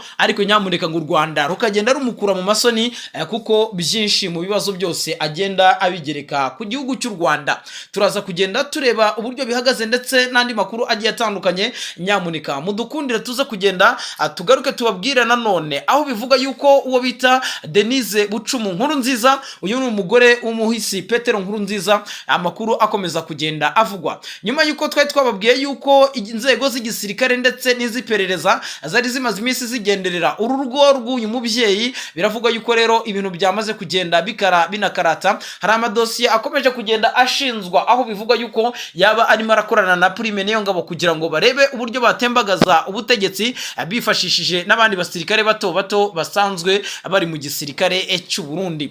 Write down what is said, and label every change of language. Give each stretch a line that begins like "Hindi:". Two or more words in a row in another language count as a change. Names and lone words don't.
Kinyarwanda: Ariko nyamuneka ngo u Rwanda rukagenda rumukura mu masoni, kuko byinshi mu bibazo byose agenda abigereka ku gihugu cy'u Rwanda. Turaza kugenda tureba uburyo bihagaze ndetse n'andi makuru agiye atandukanye. Nyamuneka mudukundire tuze kugenda tugaruke tubabwire nanone aho bivuga yuko uwo bita Denise Bucumu Nkurunziza, uyu ni umugore w'umuhisi Petero Nkurunziza, amakuru akomeza kugenda avugwa nyuma yuko twari twababwiye yuko inzego z'igisirikare ndetse n'iz'iperereza zari zimaze iminsi zigenderera uru rugo rw'uyu mubyeyi. Biravuga yuko rero ibintu byamaze kugenda binakarata, hari amadosiye akomeje kugenda ashinzwa, aho bivuga yuko yaba arimo arakorana na Prime Niyongabo kugira ngo barebe uburyo batembagaza ubutegetsi bifashishije n'abandi basirikare bato bato basanzwe bari mu gisirikare cy'u Burundi.